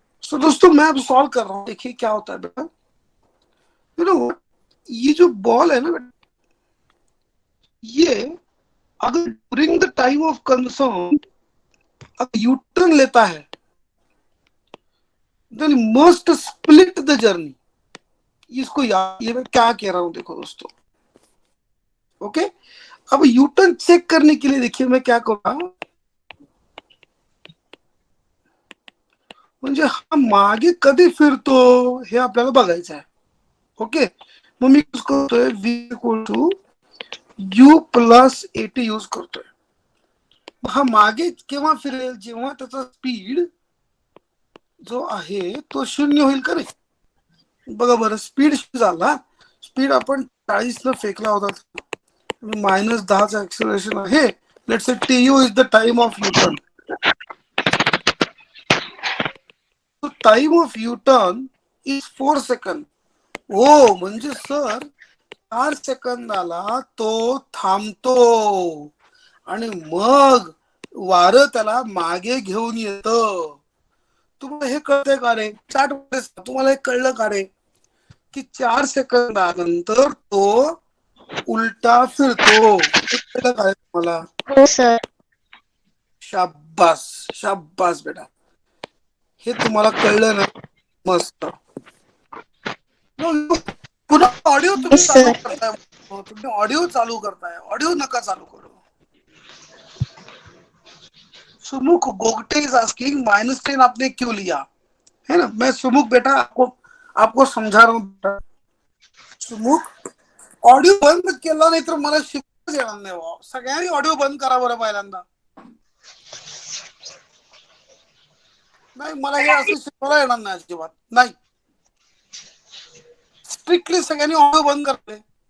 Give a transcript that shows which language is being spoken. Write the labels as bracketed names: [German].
[Hindi] तो दोस्तों मैं अब सॉल्व कर रहा हूँ, देखिए क्या होता है बेटा। [English] you know [Hindi] ये जो बॉल है ना बेटा, ये अगर [English] during the time of concern [Hindi] अगर यूटर्न लेता है, [English] Then must split the journey. [Hindi] इसको याद, ये मैं क्या कह रहा हूं देखो दोस्तों। ओके, अब यूटर्न चेक करने के लिए देखिए मैं क्या करूंगा, [Marathi] म्हणजे हा मागे कधी फिरतो हे आपल्याला बघायचं आहे। ओके, मग मी यूज करतोय v equal to u plus at use करतोय। हा मागे केव्हा फिरेल, जेव्हा त्याचा स्पीड जो आहे तो 0 होईल का रे। बघा बरं, स्पीड झाला, स्पीड आपण 40 ला फेकला होता, -10चा एक्सेलरेशन आहे। [English] Let's say tu is the time of U turn. तो time of U turn is 4 second. [Marathi] हो म्हणजे सर 4 सेकंदाला तो थांबतो आणि मग वारं त्याला मागे घेऊन येतं। तुम्हाला हे कळतंय का रे? चार्ट तुम्हाला हे कळलं का रे की 4 सेकंदानंतर तो उलटा फिरतो? हे कळलं का रे तुम्हाला? हो सर. शाबास शाबास बेटा, हे तुम्हाला कळलं ना, मस्त। पुन्हा ऑडिओ तुम्ही [English] Yes, [Marathi] चालू [English] sir. [Marathi] करताय, तुम्ही ऑडिओ चालू करताय, ऑडिओ नका चालू करू। [Hindi] सुमुख गोगटे [English] is asking [Hindi] -10 आपने क्यों लिया, है ना। मैं सुमुख बेटा आपको समझा रहा हूँ। [Marathi] सुमुख ऑडिओ बंद केला नाही तर मला शिकवताच येणार नाही बाबा। सगळ्यांनी ऑडिओ बंद करा बरं पहिल्यांदा। नाही, मला हे असं शिकवता येणार नाही अजिबात नाही। स्ट्रिक्टली सगळ्यांनी ऑडिओ बंद करते।